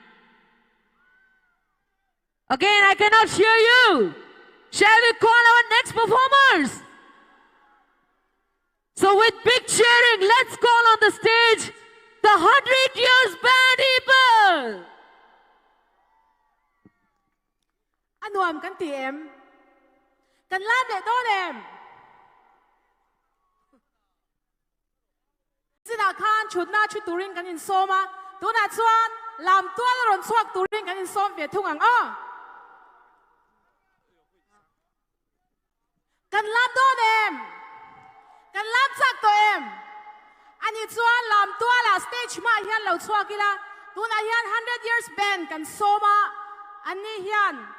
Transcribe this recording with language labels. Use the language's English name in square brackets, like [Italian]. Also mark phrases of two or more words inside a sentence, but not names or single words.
[English] Again, I cannot hear you. Shall we call our next performers? So with big cheering, let's call on the stage the 100 Years Band, people. [Mizo] Anuam kan tiem kan lam de do dem sina khan chut na chu turin kan in soma tu na chuan lam tuan ron chuak turin kan in som ve thung ang a kan lam do dem kan lam sak to em ani chuan lam tua la stage ma hian lo chuakila tuna hian 100 years band kan soma ani hian